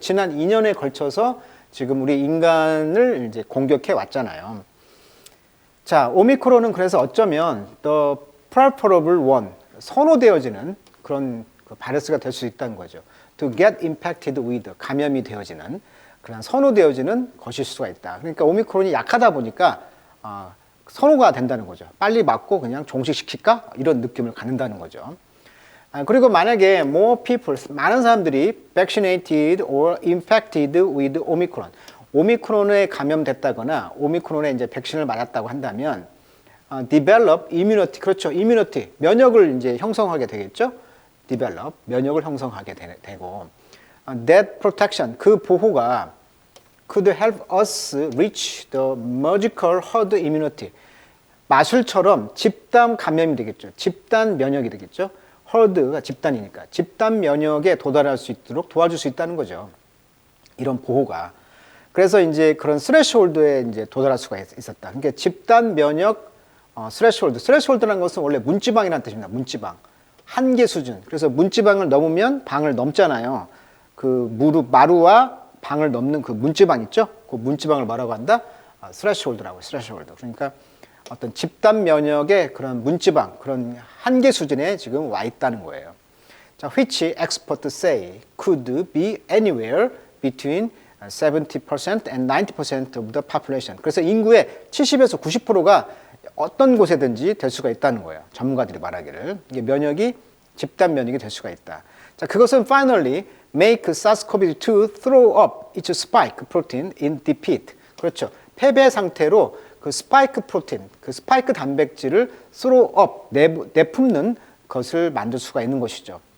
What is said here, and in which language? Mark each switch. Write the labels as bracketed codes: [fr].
[ko] 지난 2년에 걸쳐서 지금 우리 인간을 이제 공격해 왔잖아요. 자, 오미크론은 그래서 어쩌면 [en] the preferable one, [ko] 선호되어지는 그런 바이러스가 될 수 있다는 거죠. [en] To get infected with, [ko] 감염이 되어지는 그런 선호되어지는 것일 수가 있다. 그러니까 오미크론이 약하다 보니까 선호가 된다는 거죠. 빨리 맞고 그냥 종식시킬까? 이런 느낌을 갖는다는 거죠. 그리고 만약에 more people, 많은 사람들이 [en] vaccinated or infected with Omicron, [ko] 오미크론에 감염됐다거나 오미크론에 이제 백신을 맞았다고 한다면 develop immunity, 그렇죠. immunity, 면역을 이제 형성하게 되겠죠. develop, 면역을 형성하게 되고 that protection, 그 보호가 [en] could help us reach the magical herd immunity, [ko] 마술처럼 집단 감염이 되겠죠. 집단 면역이 되겠죠. herd가 집단이니까 집단 면역에 도달할 수 있도록 도와줄 수 있다는 거죠. 이런 보호가. 그래서 이제 그런 스레시홀드에 이제 도달할 수가 있었다. 그러니까 집단 면역 스레시홀드. 스레시홀드라는 것은 원래 문지방이라는 뜻입니다. 문지방. 한계 수준. 그래서 문지방을 넘으면 방을 넘잖아요. 그 무릎, 마루와 방을 넘는 그 문지방 있죠? 그 문지방을 뭐라고 한다? 스레시홀드라고. 스레시홀드. 그러니까 어떤 집단 면역의 그런 문지방, 그런 한계 수준에 지금 와 있다는 거예요. 자, [en] which experts say could be anywhere between 70% and 90% of the population. [ko] 그래서 인구의 70에서 90%가 어떤 곳에든지 될 수가 있다는 거예요. 전문가들이 말하기를. 이게 면역이 집단 면역이 될 수가 있다. 자, 그것은 [en] finally make SARS-CoV-2 throw up its spike protein in defeat. [ko] 그렇죠. 패배 상태로 그 스파이크 프로틴, 그 스파이크 단백질을 [en] throw up, [ko] 내뿜는 것을 만들 수가 있는 것이죠.